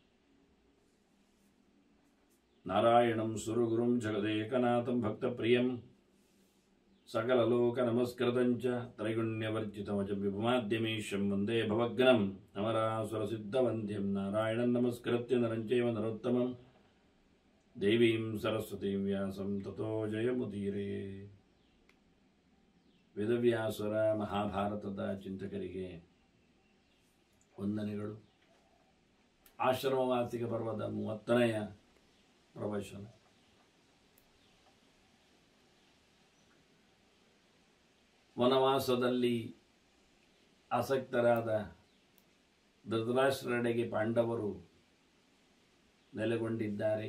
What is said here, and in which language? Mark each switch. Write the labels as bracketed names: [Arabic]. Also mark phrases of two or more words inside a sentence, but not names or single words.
[Sanskrit] नारायणं सुरगुरुं जगदेकनाथं भक्तप्रियं सकललोकनमस्कृतं च त्रैगुण्यवर्जितमच विभुमाद्यमीशं वन्दे भवग्नं अमरासुरसिद्धवन्द्यं नारायणं नमस्कृत्य नरं चैव नरोत्तमं देवीं सरस्वतीं व्यासं ततो जयमुदीरये. [Kannada] ವೇದವ್ಯಾಸರ ಮಹಾಭಾರತದ ಚಿಂತಕರಿಗೆ ವಂದನೆಗಳು. ಆಶ್ರಮವಾಸಿಕ ಪರ್ವದ 30ನೆಯ ಪ್ರವಚನ. ವನವಾಸದಲ್ಲಿ ಆಸಕ್ತರಾದ ಧೃತರಾಷ್ಟ್ರರೆಡೆಗೆ ಪಾಂಡವರು ನೆಲೆಗೊಂಡಿದ್ದಾರೆ.